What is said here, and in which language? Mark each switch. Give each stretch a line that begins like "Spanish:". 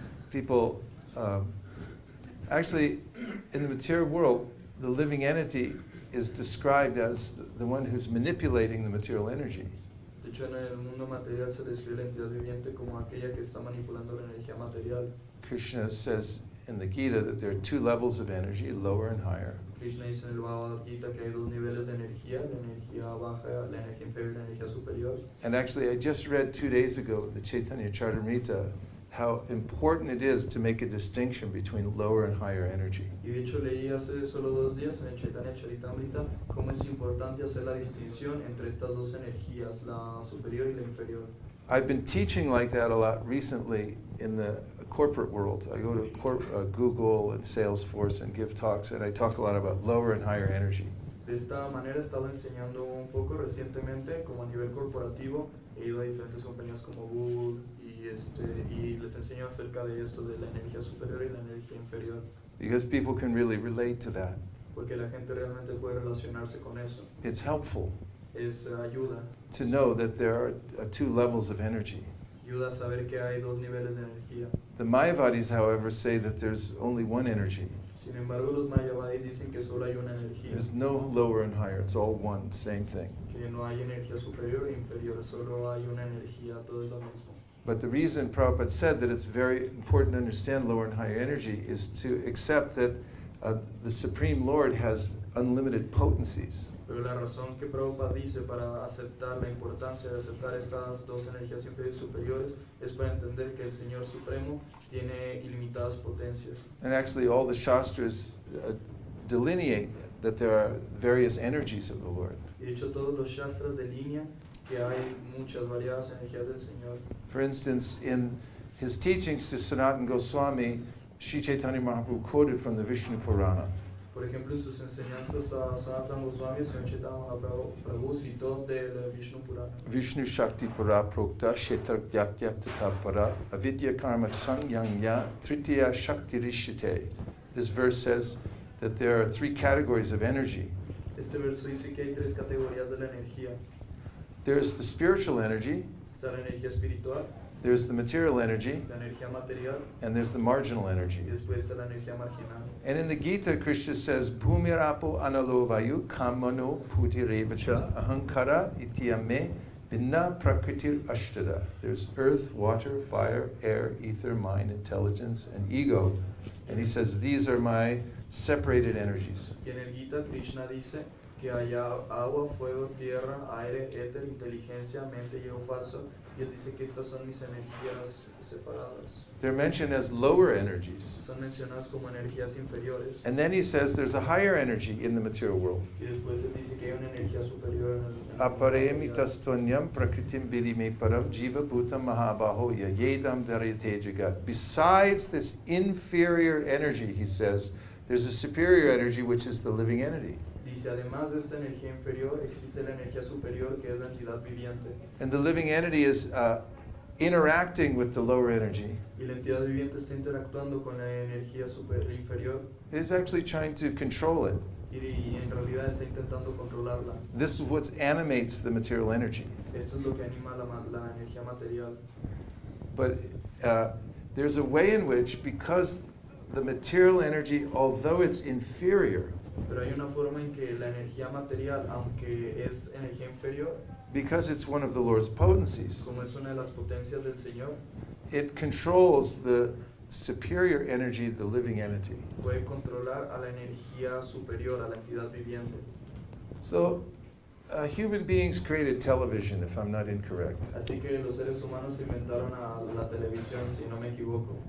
English: People, actually, in the material world, the living entity is described as the one who's manipulating the material energy.
Spanish: De hecho, en el mundo material se describe la entidad viviente como aquella que está manipulando la energía material.
English: Krishna says in the Gita that there are two levels of energy, lower and higher.
Spanish: Krishna dice en el Bhagavad Gita que hay dos niveles de energía, la energía baja, la energía inferior y la energía superior.
English: And actually, I just read 2 days ago, the Chaitanya Charitamrita, how important it is to make a distinction between lower and higher energy.
Spanish: Y de hecho leí hace solo 2 días en el Chaitanya Charitamrita cómo es importante hacer la distinción entre estas dos energías, la superior y la inferior.
English: I've been teaching like that a lot recently in the corporate world. I go to Google and Salesforce and give talks, and I talk a lot about lower and higher energy.
Spanish: De esta manera he estado enseñando un poco recientemente, como a nivel corporativo, he ido a diferentes compañías como Google y les enseño acerca de esto, de la energía superior y la energía inferior.
English: Because people can really relate to that.
Spanish: Porque la gente realmente puede relacionarse con eso.
English: It's helpful
Spanish: Es ayuda.
English: to know that there are two levels of energy.
Spanish: Ayuda a saber que hay dos niveles de energía.
English: The Mayavadis, however, say that there's only one energy.
Spanish: Sin embargo, los mayavadis dicen que solo hay una energía.
English: There's no lower and higher, it's all one, same thing.
Spanish: Que no hay energía superior e inferior, solo hay una energía, todo es lo mismo.
English: But the reason Prabhupada said that it's very important to understand lower and higher energy is to accept that the Supreme Lord has unlimited potencies.
Spanish: Pero la razón que Prabhupada dice para aceptar la importancia de aceptar estas dos energías inferiores y superiores es para entender que el Señor Supremo tiene ilimitadas potencias.
English: And actually all the Shastras delineate that there are various energies of the Lord.
Spanish: Y de hecho todos los Shastras delinean que hay muchas variadas energías del Señor.
English: For instance, in his teachings to Sanatana Goswami, Sri Chaitanya Mahaprabhu quoted from the Vishnu Purana.
Spanish: Por ejemplo, en sus enseñanzas a Sanatana Goswami, Sri Chaitanya Mahaprabhu citó del Vishnu Purana.
Sanskrit: Vishnu Shakti Para Prokta Kshetra Gyatya Tata Para Avidya Karma Sangyanya Tritiya Shakti Rishite.
English: This verse says that there are 3 categories of energy.
Spanish: Este verso dice que hay 3 categorías de la energía.
English: There's the spiritual energy,
Spanish: Está la energía espiritual,
English: there's the material energy,
Spanish: la energía material
English: and there's the marginal energy.
Spanish: y después está la energía marginal.
English: And in the Gita, Krishna says,
Sanskrit: Bhumirapo analo vayu kamano putirevacha ahankara ityame vinna prakritir ashtada.
English: There's earth, water, fire, air, ether, mind, intelligence, and ego. And he says, these are my separated energies.
Spanish: Y en el Gita, Krishna dice que hay agua, fuego, tierra, aire, éter, inteligencia, mente y ego falso. Y él dice que estas son mis energías separadas.
English: They're mentioned as lower energies.
Spanish: Son mencionadas como energías inferiores.
English: And then he says there's a higher energy in the material world.
Spanish: Y después él dice que hay una energía superior en el
Sanskrit: Aparemitastvanyam prakritim vidime param jiva bhutam mahabaho yedam dharite jagat.
English: Besides this inferior energy, he says, there's a superior energy which is the living entity.
Spanish: Dice, además de esta energía inferior, existe la energía superior que es la entidad viviente.
English: And the living entity is interacting with the lower energy.
Spanish: Y la entidad viviente está interactuando con la energía inferior
English: It's actually trying to control it.
Spanish: y en realidad está intentando controlarla.
English: This is what animates the material energy.
Spanish: Esto es lo que anima la energía material.
English: But there's a way in which, because the material energy, although it's inferior,
Spanish: Pero hay una forma en que la energía material, aunque es energía inferior,
English: because it's one of the Lord's potencies,
Spanish: como es una de las potencias del Señor,
English: it controls the superior energy, the living entity.
Spanish: puede controlar a la energía superior, a la entidad viviente.
English: So human beings created television, if I'm not incorrect.
Spanish: Así que los seres humanos inventaron a la televisión, si no me equivoco.